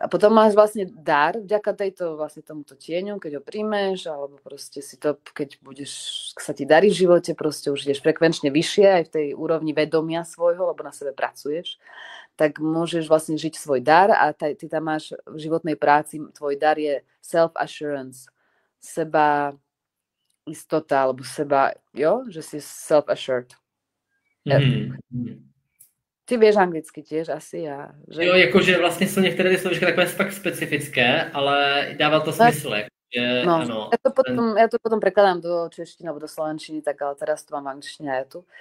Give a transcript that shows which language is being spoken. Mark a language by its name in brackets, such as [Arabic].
[Slovak] A potom máš vlastne dar, vďaka tomuto tieňu, keď ho príjmeš, alebo proste si to, keď sa ti darí v živote, proste už ideš frekvenčne vyššie aj v tej úrovni vedomia svojho, lebo na sebe pracuješ, tak môžeš vlastne žiť svoj dar a ty tam máš v životnej práci, tvoj dar je self-assurance, seba istota, alebo že si self-assured. Ty vieš anglicky tiež asi. [Czech] Jo, jakože vlastně jsou některé ty slovíčka takové fakt specifické, ale dává to smysl. Ano. [Slovak] Ja to potom prekladám do češtiny alebo do slovenčiny, tak ale teraz to mám v angličtine aj tu.